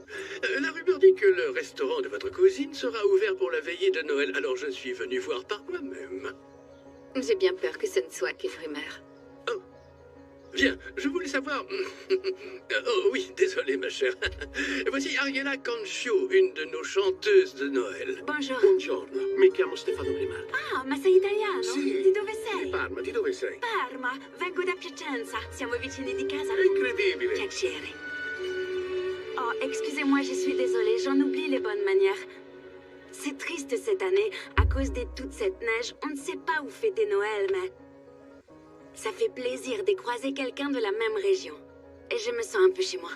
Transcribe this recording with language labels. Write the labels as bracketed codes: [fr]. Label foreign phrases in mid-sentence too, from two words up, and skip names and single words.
[fr] La rumeur dit que le restaurant de votre cousine sera ouvert pour la veillée de Noël, alors je suis venu voir par moi-même. J'ai bien peur que ce ne soit qu'une rumeur. Bien, je voulais savoir... Oh oui, désolé ma chère. Voici Ariella Cancio, une de nos chanteuses de Noël. Bonjour. [it] Buongiorno, mi chiamo Stefano Grimaldi. Ah, ma sei italiano? Sì. Di dove Di sei? Parma, di dove sei? Parma, vengo da Piacenza. Siamo vicini di casa. Incredibile. Piacere. [fr] Oh, excusez-moi, je suis désolée, j'en oublie les bonnes manières. C'est triste cette année, à cause de toute cette neige. On ne sait pas où fêter Noël, mais... ça fait plaisir de croiser quelqu'un de la même région. Et je me sens un peu chez moi.